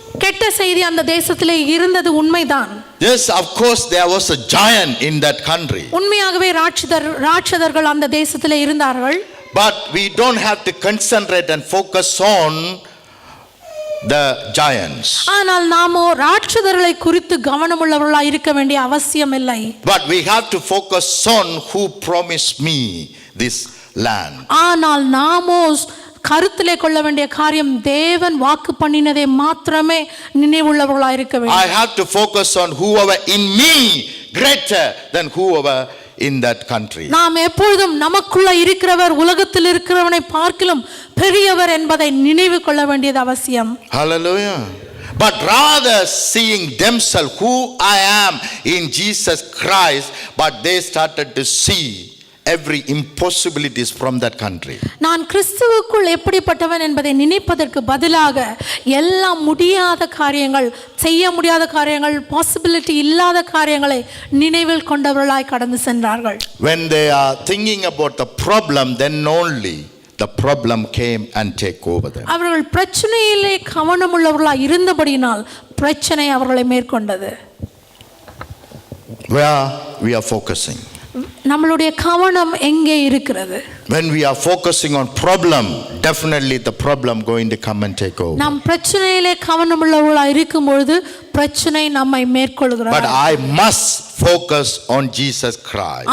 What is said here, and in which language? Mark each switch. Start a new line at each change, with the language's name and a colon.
Tamil: கெட்ட செய்தி அந்த தேசத்திலே இருந்தது உண்மைதான்.
English: Yes, of course, there was a giant in that country.
Tamil: உண்மையாகவே ராட்சதர்கள் அந்த தேசத்திலே இருந்தார்கள்.
English: But we don't have to concentrate and focus on the giants.
Tamil: ஆனால் நாமோ ராட்சதர்களை குறித்து கவனமுள்ளவர்களாய் இருக்க வேண்டிய அவசியம் இல்லை.
English: But we have to focus on who promised me this land.
Tamil: ஆனால் நாமோ கருத்திலே கொள்ள வேண்டிய காரியம் தேவன் வாக்கு பண்ணினதை மாத்திரமே நினைவுள்ளவர்களாய் இருக்க வேண்டும்.
English: I have to focus on whoever in me greater than whoever in that country.
Tamil: நாம் எப்பொழுதும் நமக்குள்ள இருக்கிறவர் உலகத்தில் இருக்கிறவனை பார்க்கிலும் பெரியவர் என்பதை நினைவு கொள்ள வேண்டியது அவசியம்.
English: Hallelujah. But rather seeing themselves who I am in Jesus Christ, but they started to see every impossibilities from that country.
Tamil: நான் கிறிஸ்துவுக்குள் எப்படிப்பட்டவன் என்பதை நினைப்பதற்கு பதிலாக எல்லா முடியாத காரியங்கள், செய்ய முடியாத காரியங்கள், பாசிபிலிட்டி இல்லாத காரியங்களை நினைவில் கொண்டவர்களாய் கடந்து சென்றார்கள்.
English: When they are thinking about the problem, then only the problem came and take over them.
Tamil: அவர்கள் பிரச்சனையிலே கவனமுள்ளவர்களாய் இருந்தபடியினால் பிரச்சனை அவர்களை மேற்கொண்டது.
English: Where we are focusing?
Tamil: நம்மளுடைய கவனம் எங்கே இருக்கிறது?
English: When we are focusing on problem, definitely the problem going to come and take over.
Tamil: நாம் பிரச்சனையிலே கவனமுள்ளவர்களாய் இருக்கும் பொழுது பிரச்சனை நம்மை மேற்கொள்கிறது.
English: But I must focus on Jesus Christ.